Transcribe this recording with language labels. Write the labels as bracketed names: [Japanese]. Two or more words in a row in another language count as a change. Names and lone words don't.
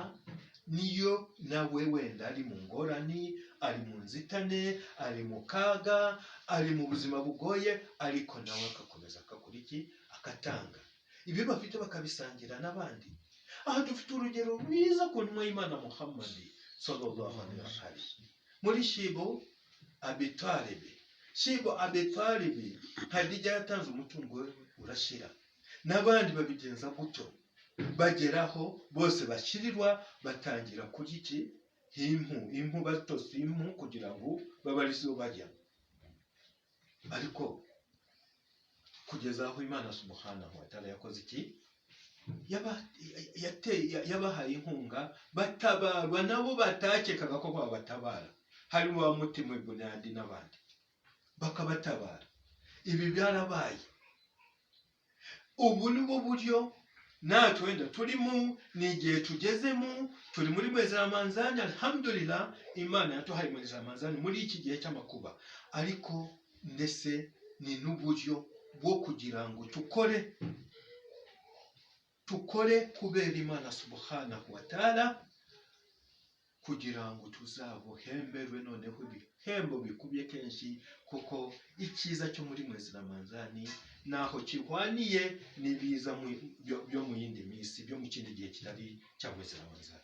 [Kinyarwanda] Niyo nawe wenda ari mu ngorane, ari mu nzitane, ari mu kaga, ari mu buzima bugoye, ariko nawe akakomeza akatanga. Ibyo bafite bakabisangira n'abandi. Aha dufite urugero rwiza ku ntumwa y'Imana Muhammad [Arabic] صلى الله عليه وسلم, [Kinyarwanda] muri Shibu Abi Talib. Shibu Abi Talib, Khadija yatanze umutungo we urashira, n'abandi babigenza gutyo, bageraho bose bashirirwa, batangira kurya impu, batose impu kugira ngo babarizo bajya. Ariko kugeza aho Imana [Arabic] سبحانه وتعالى [Kinyarwanda] yakoze iki? Yabahaye inkunga, batabarwa nabo batakekaga ko babatabara, harimo wa Mutima Bunadi n'abandi, bakabatabara. Ibi byarabaye. Ubu ni bwo buryo natwe wenda turimo, ni igihe tugezemo, turi muri mwezi Ramadhani. Alhamdulillah, Imana yatuhaye mwezi Ramadhani muri iki gihe cy'amakuba, ariko ndetse ni n'uburyo bwo kugira ngo tukore kubera Imana [Arabic] سبحانه وتعالى, [Kinyarwanda] kugira ngo tuzabuhemberwe noneho ibihembo bikubye kenshi, kuko icyiza cyo muri mwezi Ramadhani naho kihwaniye n'ibiza byo mu yindi minsi, byo mu kindi gihe kitari cya mwezi Ramadhani.